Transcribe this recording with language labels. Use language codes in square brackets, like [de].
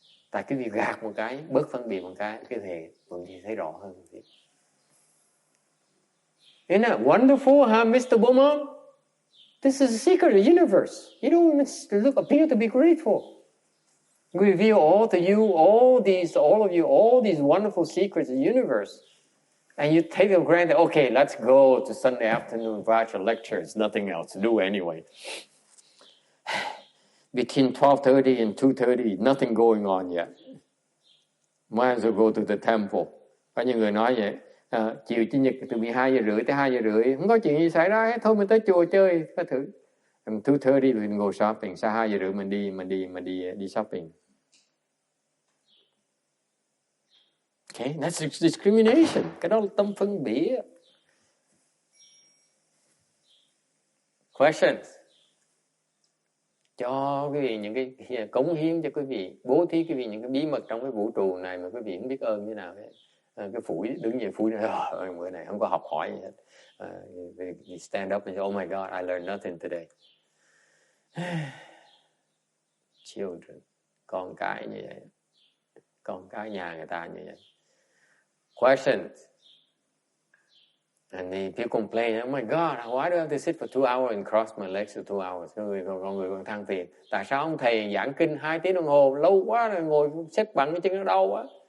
[vi] Tại cái việc gạt một cái, bớt phân biệt một cái thể mình thì thấy rõ hơn. [en] Isn't that wonderful, huh, Mr. Bowman? This is the secret of the universe. You don't even appear to be grateful. We reveal all to you, all of you, all these wonderful secrets of the universe. And you take them for granted, okay, let's go to Sunday afternoon Vajra lecture. There's nothing else to do anyway. Between 12:30 and 2:30, nothing going on yet. Might as well go to the temple. [vi] Có những người nói vậy, chiều Chủ nhật từ 12 giờ rưỡi tới 2 giờ rưỡi, không có chuyện gì xảy ra hết, thôi mình tới chùa chơi, có thử. [en] 2:30 we can go shopping, [vi] sau 2 giờ rưỡi mình đi shopping. [en] Okay, that's discrimination. [vi] Cái đó là tâm phân biệt. [en] Questions? [vi] Cho quý vị những cái cống hiến cho quý vị, bố thí quý vị những cái bí mật trong cái vũ trụ này mà quý vị không biết ơn như nào hết. Cái phủi đứng về phủi bữa này không có học hỏi gì hết. [en] You stand up and say, oh my God, I learned nothing today. Children, [vi] con cái như vậy, con cái nhà người ta như vậy. [en] Questions? And if you complain, oh my God, why do I have to sit for 2 hours and cross my legs for 2 hours? [vi] Con người còn than phiền. Tại sao ông thầy giảng kinh 2 tiếng đồng hồ lâu quá rồi ngồi xếp bằng cái chân nó đau quá?